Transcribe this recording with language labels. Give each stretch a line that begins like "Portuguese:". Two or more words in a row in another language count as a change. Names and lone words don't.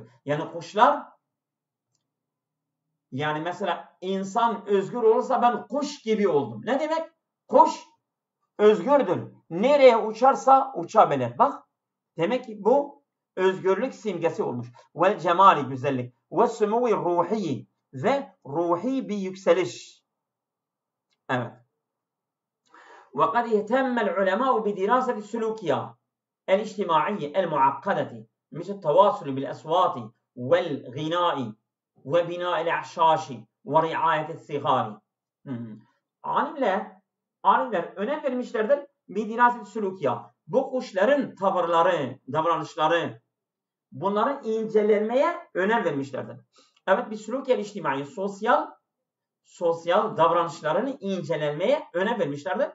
Turkish: Yani kuşlar yani mesela insan özgür olursa ben kuş gibi oldum. Ne demek? Kuş özgürdür. Nereye uçarsa uçabilir. Bak. Demek ki bu özgürlük simgesi olmuş.
Arabic: والجمال güzellik. والسمو الروحي
Turkish: ve ruhi bir yükseliş. Evet.
Arabic: وقد يهتم العلماء بدراسة السلوكيات الاجتماعية المعقدة مثل التواصل بالأصوات والغناء وبناء الأعشاش ورعاية الصغار.
Turkish: alimler önem vermişlerdir.
Arabic: بدراسة السلوكيات.
Turkish: Bu kuşların tavırları, davranışları, bunların incelenmeye önem vermişlerdir. Evet, bir
Arabic: السلوكيات الاجتماعية,
Turkish: sosyal davranışlarını incelenmeye önem vermişlerdir.